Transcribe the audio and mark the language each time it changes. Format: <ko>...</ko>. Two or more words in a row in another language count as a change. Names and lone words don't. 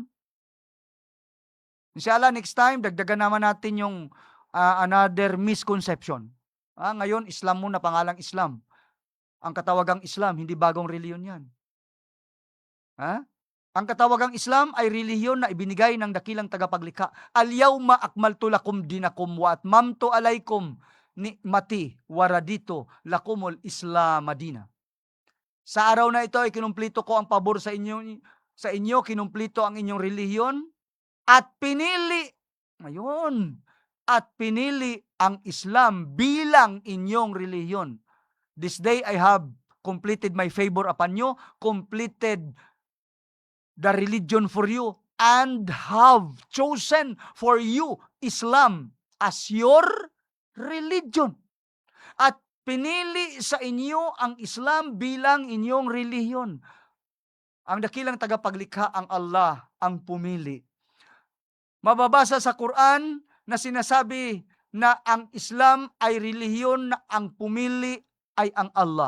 <tl>Inshallah,</tl> <en>next time,</en> <tl>dagdagan naman natin yung</tl> <en>another misconception.</en> <tl>Ngayon, Islam muna, pangalang Islam. Ang katawagang Islam, hindi bagong reliyon yan. Ang katawagang Islam ay reliyon na ibinigay ng dakilang tagapaglikha.</tl> <ar>اليوم أكملت لكم دينكم وأتممت عليكم نعمتي ورضيت لكم الإسلام Madina.</ar> <tl>Sa araw na ito ay kinumplito ko ang pabor sa inyo, kinumplito ang inyong reliyon at pinili ang Islam bilang inyong reliyon.</tl> <en>This day I have completed my favor upon you, completed the religion for you, and have chosen for you Islam as your religion.</en> <tl>At pinili sa inyo ang Islam bilang inyong reliyon. Ang dakilang tagapaglikha ang Allah ang pumili. Mababasa sa Quran na sinasabi na ang Islam ay relihiyon na ang pumili ay ang Allah.</tl>